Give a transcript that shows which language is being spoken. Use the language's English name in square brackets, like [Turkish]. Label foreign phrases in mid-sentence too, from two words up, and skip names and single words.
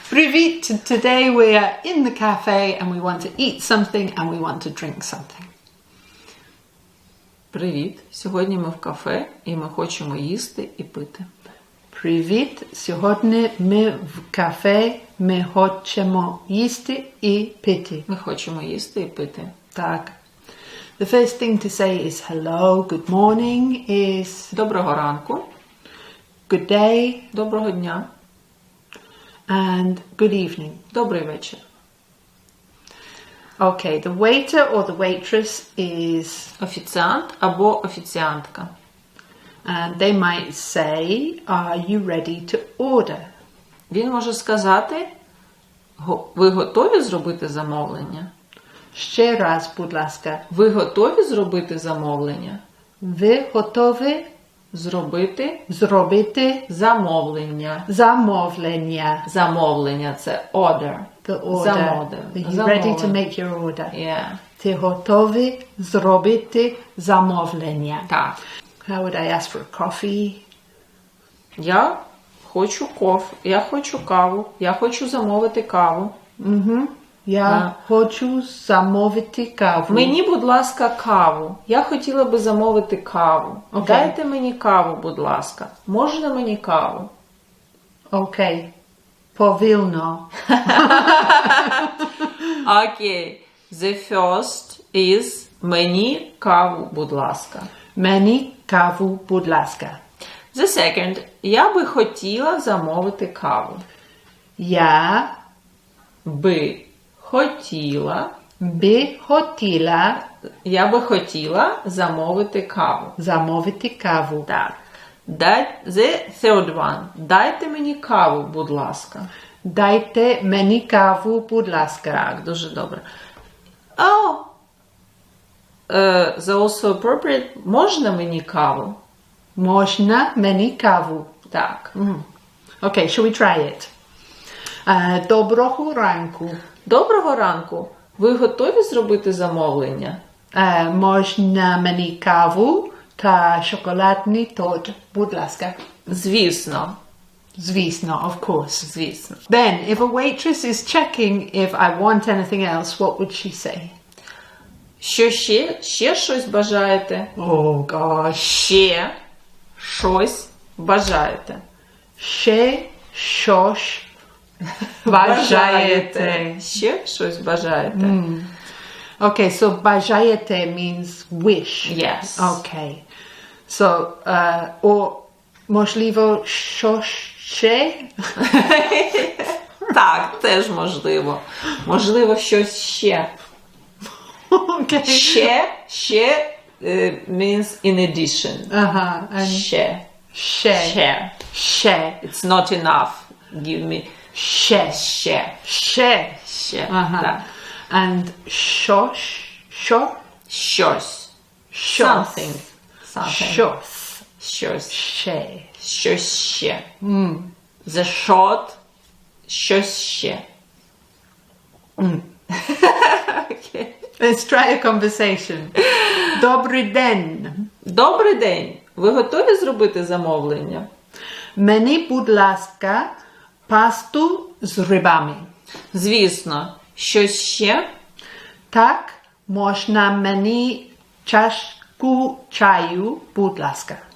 [Ukrainian] Привіт! [English] Today we are in the cafe and we want to eat something and we want to drink something. [Ukrainian] Привіт! Сьогодні ми в кафе і ми хочемо їсти і пити. Привіт! Сьогодні ми в кафе, ми хочемо їсти і пити. Ми хочемо їсти і пити. Так. [English] The first thing to say is hello, good morning, is [Ukrainian] Доброго ранку. [English] good day, [Ukrainian] Доброго дня. [English] and good evening. [Ukrainian] Добрий вечір. [English] Okay, the waiter or the waitress is, [Ukrainian] Офіціант або офіціантка. [English] and they might say, are you ready to order? [Ukrainian] Він може сказати, ви готові зробити замовлення? Ще раз, будь ласка. Ви готові зробити замовлення? Ви готові Зробити замовлення? Замовлення – це order. [English] The order. [Ukrainian] Замовлення. [English] Are you ready to make your order? Yeah. [Ukrainian] Ти готові зробити замовлення? Так. [English] How would I ask for a coffee? [Ukrainian] Я хочу каву. Я хочу замовити каву. Я хочу замовити каву. Мені, будь ласка, каву. Я хотіла би замовити каву. Окей. Дайте мені каву, будь ласка. Можна мені каву? Окей. Повільно. Окей. [English] The first is [Ukrainian] мені каву, будь ласка. Мені каву, будь ласка. [English] The second, [Ukrainian] я би хотіла замовити каву. Я Я би хотіла замовити каву. замовити каву. Так. [English] The third one. [Ukrainian] Дайте мені каву, будь ласка. Дайте мені каву, будь ласка. Так, дуже добре. [English] Oh. The also appropriate. [Ukrainian] Можна мені каву? Можна мені каву? Так. [English] Okay, shall we try it? [Ukrainian] Доброго ранку. Доброго ранку. Ви готові зробити замовлення? Можна мені каву та шоколадний торт, будь ласка. Звісно. Звісно, [English] of course. [Ukrainian] Звісно. [English] Then, if a waitress is checking if I want anything else, what would she say? [Ukrainian] Що ще? Ще щось бажаєте? [English] Oh gosh. [Ukrainian] Ще щось бажаєте? Ще щось бажаєте. Ще щось бажаєте? [English] Okay, so бажаєте means wish. Yes. Okay. So, or [Ukrainian] можливо, що ще? Так, теж можливо. Можливо, щось ще. [English] Okay. Ще means in addition. And [Ukrainian] Ще. ще. [English] It's not enough. Give me [Ukrainian] Ще. Ще. Так. [English] And щось. [Ukrainian] Щось. Something. Щось. Ще. Щось ще. [English] The short. [Ukrainian] Щось ще. [English] Okay. Let's try a conversation. [Ukrainian] Добрий день. Добрий день. Ви готові зробити замовлення? Мені, будь ласка, пасту з грибами. Звісно. Щось ще? Так, можна мені чашку чаю, будь ласка.